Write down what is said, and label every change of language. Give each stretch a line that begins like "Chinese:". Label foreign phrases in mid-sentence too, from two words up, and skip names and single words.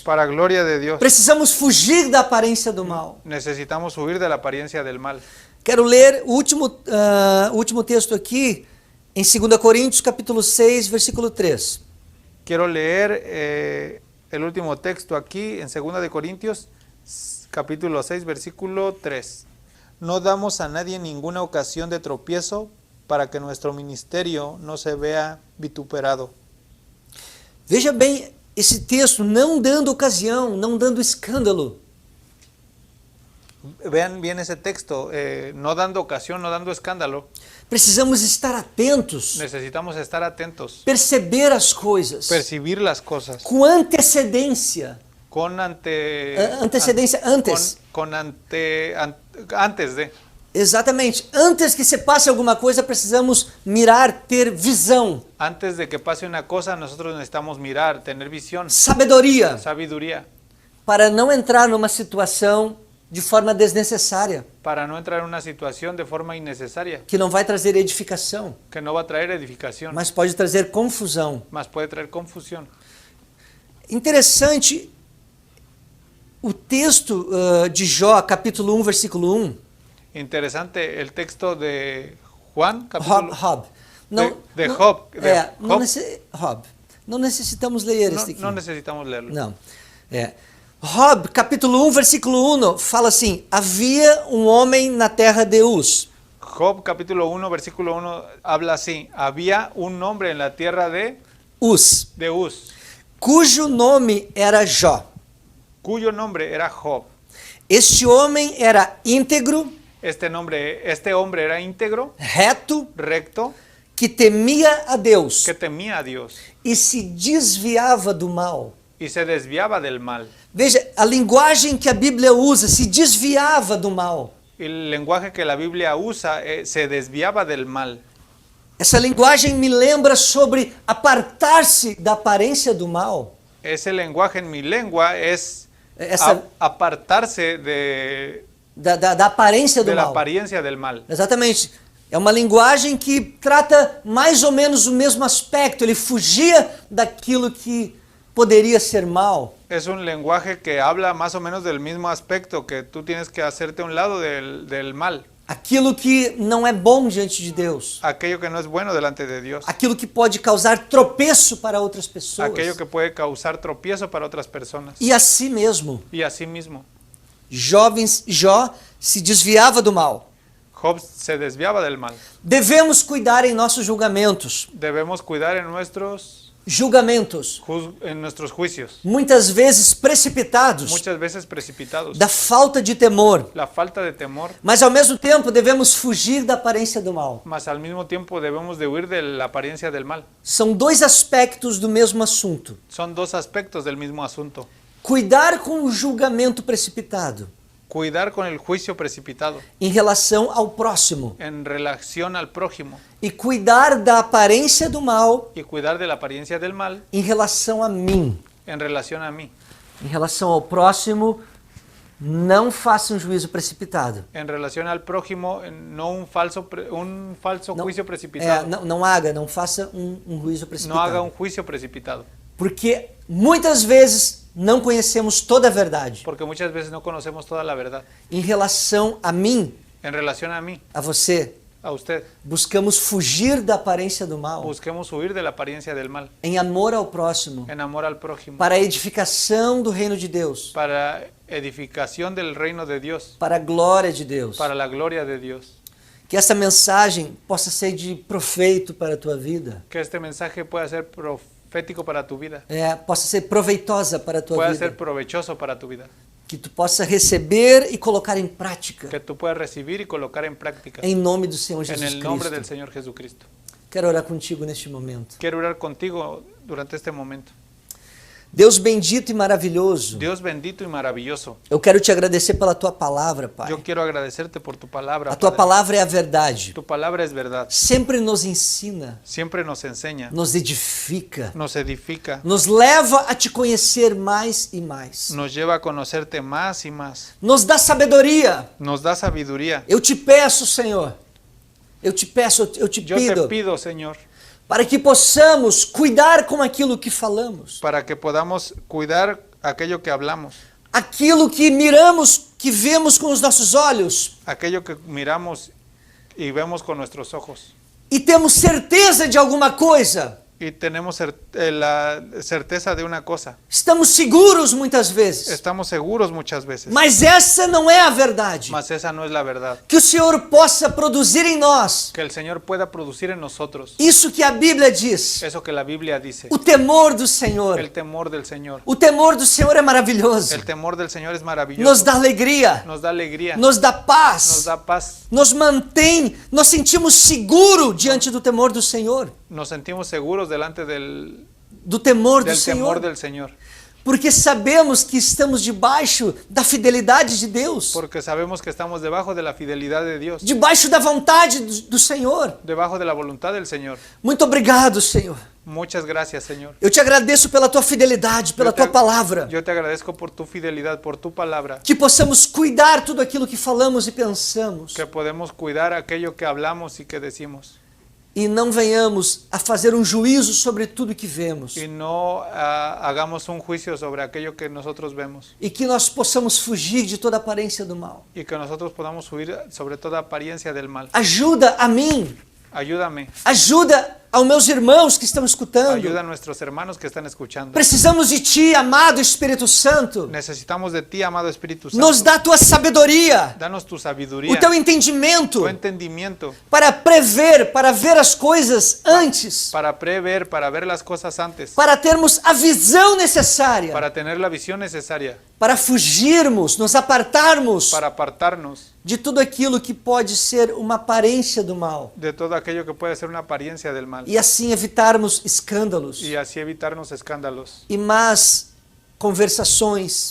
Spanish: para gloria de Dios.
Portuguese: Precisamos fugir da aparência do mal.
Spanish: Necesitamos huir de la apariencia del mal.
Portuguese: Quero ler o último texto aqui, em 2 Coríntios, capítulo 6, versículo 3.
Spanish: Quiero leer el último texto aquí en 2 de Corintios, capítulo 6, versículo 3. No damos a nadie ninguna ocasión de tropiezo para que nuestro ministerio no se vea vituperado.
Portuguese: Veja bem esse texto, não dando ocasião, não dando escândalo.
Spanish: Vean bien ese texto, no dando ocasión, no dando escándalo.
Portuguese: Precisamos estar atentos,
Spanish: Necesitamos estar atentos,
Portuguese: perceber as coisas
Spanish: percibir las cosas
Portuguese: com antecedência.
Spanish: con
Portuguese: Antecedência, antes.
Spanish: Antes de.
Portuguese: Exatamente. Antes que se passe alguma coisa, precisamos mirar, ter visão,
Spanish: Antes de que pase una cosa, nosotros necesitamos mirar, tener visión,
Portuguese: sabedoria,
Spanish: sabiduría,
Portuguese: para não entrar numa situação de forma desnecessária,
Spanish: para no entrar en una situación de forma innecesaria,
Portuguese: que não vai trazer edificação,
Spanish: que no va a traer edificación,
Portuguese: mas pode trazer confusão.
Spanish: más puede traer confusión.
Portuguese: Interessante o texto de Jó, capítulo 1, versículo 1.
Spanish: Interesante el texto de Juan, capítulo Job. Job.
Portuguese: Não necessitamos ler este aqui.
Spanish: No necesitamos leerlo.
Portuguese: Não. Job, capítulo 1, versículo 1, fala assim: havia um homem na terra de Uz.
Spanish: Job capítulo 1, versículo 1 habla así: había un hombre en la tierra de Uz,
Portuguese: Uz, cujo nome era Jó.
Spanish: cuyo nombre era Job.
Portuguese: Este homem era íntegro,
Spanish: Este hombre era íntegro,
Portuguese: reto,
Spanish: recto,
Portuguese: que temia a Deus
Spanish: que temía a Dios
Portuguese: e se desviava do mal.
Spanish: y se desviaba del mal.
Portuguese: Veja, a linguagem que a Bíblia usa, se desviava do mal.
Spanish: El lenguaje que la Biblia usa se desviaba del mal.
Portuguese: Essa linguagem me lembra sobre apartar-se da aparência do mal.
Spanish: Ese lenguaje en mi lengua es apartarse
Portuguese: da aparência do
Spanish: de la
Portuguese: mal.
Spanish: apariencia del mal.
Portuguese: Exatamente. É uma linguagem que trata mais ou menos o mesmo aspecto. Ele fugia daquilo que poderia ser mal.
Spanish: Es un lenguaje que habla más o menos del mismo aspecto, que tú tienes que hacerte a un lado del mal.
Portuguese: Aquilo que não é bom diante de Deus.
Spanish: Aquello que no es bueno delante de Dios.
Portuguese: Aquilo que pode causar tropeço para outras pessoas.
Spanish: Aquello que puede causar tropiezo para otras personas.
Portuguese: E a si mesmo.
Spanish: Y así mismo.
Portuguese: Jó se desviava do mal.
Spanish: Job se desviaba del mal.
Portuguese: Devemos cuidar em nossos julgamentos.
Spanish: Debemos cuidar en nuestros juicios,
Portuguese: Muitas vezes precipitados,
Spanish: muchas veces precipitados,
Portuguese: da falta de temor.
Spanish: la falta de temor,
Portuguese: Mas ao mesmo tempo devemos fugir da aparência do mal.
Spanish: mas al mismo tiempo debemos de huir de la apariencia del mal.
Portuguese: São dois aspectos do mesmo assunto.
Spanish: Son dos aspectos del mismo asunto.
Portuguese: Cuidar com o julgamento precipitado
Spanish: Cuidar con el juicio precipitado
Portuguese: em relação ao próximo
Spanish: en relación al prójimo
Portuguese: e cuidar da aparência do mal
Spanish: y cuidar de la apariencia del mal
Portuguese: em relação a mim.
Spanish: en relación a mí.
Portuguese: Em relação ao próximo, não faça um juízo precipitado.
Spanish: En relación al prójimo, no un falso
Portuguese: Não,
Spanish: juicio precipitado.
Portuguese: não faça um juízo
Spanish: No
Portuguese: precipitado.
Spanish: haga un juicio precipitado.
Portuguese: Porque muitas vezes não conhecemos toda a verdade.
Spanish: Porque muchas veces no conocemos toda la verdad.
Portuguese: Em relação a mim,
Spanish: En relación a mí,
Portuguese: a você,
Spanish: a usted,
Portuguese: buscamos fugir da aparência do mal
Spanish: busquemos huir de la apariencia del mal,
Portuguese: em amor ao próximo,
Spanish: en amor al prójimo,
Portuguese: para a edificação do reino de Deus,
Spanish: para edificación del reino de Dios,
Portuguese: para a glória de Deus.
Spanish: para la gloria de Dios.
Portuguese: Que essa mensagem possa ser de proveito para a tua vida,
Spanish: Que este mensaje pueda ser profético para tu vida,
Portuguese: possa ser proveitosa para a tua
Spanish: pueda
Portuguese: vida,
Spanish: ser provechoso para tu vida,
Portuguese: que tu possa receber e colocar em prática,
Spanish: que tú puedas recibir y colocar en práctica,
Portuguese: em nome do Senhor
Spanish: en
Portuguese: Jesus
Spanish: el nombre del
Portuguese: Cristo.
Spanish: Señor Jesucristo.
Portuguese: Quero orar contigo neste momento.
Spanish: Quiero orar contigo durante este momento.
Portuguese: Deus bendito e maravilhoso,
Spanish: Dios bendito y maravilloso,
Portuguese: eu quero te agradecer pela tua palavra, Pai.
Spanish: yo quiero agradecerte por tu palabra.
Portuguese: A tua
Spanish: Padre.
Portuguese: palavra é a verdade.
Spanish: Tu palabra es verdad.
Portuguese: Sempre nos ensina,
Spanish: Siempre nos enseña,
Portuguese: nos edifica,
Spanish: nos edifica,
Portuguese: nos leva a te conhecer mais e mais.
Spanish: nos lleva a conocerte más y más.
Portuguese: Nos dá sabedoria.
Spanish: Nos da sabiduría.
Portuguese: Eu te peço, Senhor, eu te
Spanish: Yo te pido, pido, Señor,
Portuguese: para que possamos cuidar com aquilo que falamos,
Spanish: para que podamos cuidar aquello que hablamos,
Portuguese: aquilo que miramos, que vemos com os nossos olhos
Spanish: aquello que miramos y vemos con nuestros ojos.
Portuguese: e temos certeza de alguma coisa.
Spanish: Y tenemos la certeza de una cosa.
Portuguese: Estamos seguros muitas vezes,
Spanish: Estamos seguros muchas veces,
Portuguese: mas essa não é a verdade.
Spanish: mas esa no es la verdad.
Portuguese: Que o Senhor possa produzir em nós
Spanish: Que el Señor pueda producir en nosotros
Portuguese: isso que a Bíblia diz,
Spanish: eso que la Biblia dice.
Portuguese: o temor do Senhor.
Spanish: El temor del Señor.
Portuguese: O temor do Senhor é maravilhoso,
Spanish: El temor del Señor es maravilloso.
Portuguese: nos dá alegria,
Spanish: Nos da alegría.
Portuguese: nos dá
Spanish: Nos
Portuguese: paz,
Spanish: da paz.
Portuguese: nos mantém, nos sentimos seguros diante do temor do Senhor,
Spanish: Nos sentimos seguros delante del
Portuguese: do temor do
Spanish: temor
Portuguese: Senhor,
Spanish: del Señor.
Portuguese: porque sabemos que estamos debaixo da fidelidade de Deus,
Spanish: Porque sabemos que estamos debajo de la fidelidad de Dios.
Portuguese: debaixo da vontade do Senhor.
Spanish: Debajo de la voluntad del Señor.
Portuguese: Muito obrigado, Senhor.
Spanish: Muchas gracias, Señor.
Portuguese: Eu te agradeço pela tua fidelidade, pela tua palavra.
Spanish: Yo te agradezco por tu fidelidad, por tu palabra.
Portuguese: Que possamos cuidar tudo aquilo que falamos e pensamos.
Spanish: Que podemos cuidar aquello que hablamos y que decimos.
Portuguese: E não venhamos a fazer um juízo sobre tudo que vemos.
Spanish: Y no hagamos un juicio sobre aquello que nosotros vemos.
Portuguese: E que nós possamos fugir de toda aparência do mal.
Spanish: Y que nosotros podamos huir sobre toda apariencia del mal.
Portuguese: Ajuda a mim,
Spanish: Ayúdame.
Portuguese: ajuda aos meus irmãos que estão escutando.
Spanish: Ayuda a nuestros hermanos que están escuchando.
Portuguese: Precisamos de Ti, amado Espírito Santo.
Spanish: Necesitamos de ti, amado Espíritu Santo.
Portuguese: Nos dá a Tua sabedoria,
Spanish: Danos tu
Portuguese: o
Spanish: sabiduría,
Portuguese: Teu entendimento,
Spanish: tu entendimiento,
Portuguese: para prever, para ver as coisas antes,
Spanish: para prever, para ver las cosas antes,
Portuguese: para termos a visão necessária,
Spanish: para tener la visión necesaria,
Portuguese: para fugirmos, nos apartarmos
Spanish: para apartarnos
Portuguese: de tudo aquilo que pode ser uma aparência do mal
Spanish: de todo aquello que puede ser una apariencia del mal
Portuguese: e assim evitarmos escândalos
Spanish: y así evitarnos escándalos
Portuguese: e más conversações